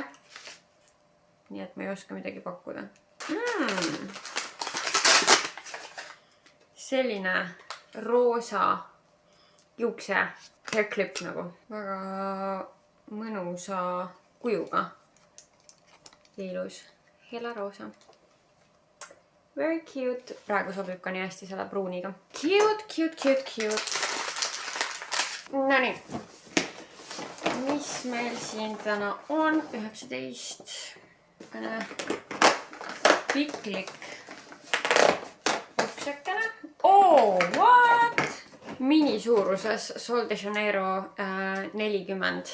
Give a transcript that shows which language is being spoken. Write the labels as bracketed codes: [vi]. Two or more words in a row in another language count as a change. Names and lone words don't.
[et] Nii et ma ei oska midagi pakkuda. Selline roosa juukse [en] hair clip [et] nagu. Väga mõnusa kujuga. Ilus. Hela roosa. [en] Very cute. [et] Praegu sobib ka nii hästi selle pruuniga. [en] Cute, cute, cute, cute. [et] No nii. Mis meil siin täna on? 19. Piklik. Uksekene. [en] Oh, what? [et] Minisuuruses Sol de Janeiro 40.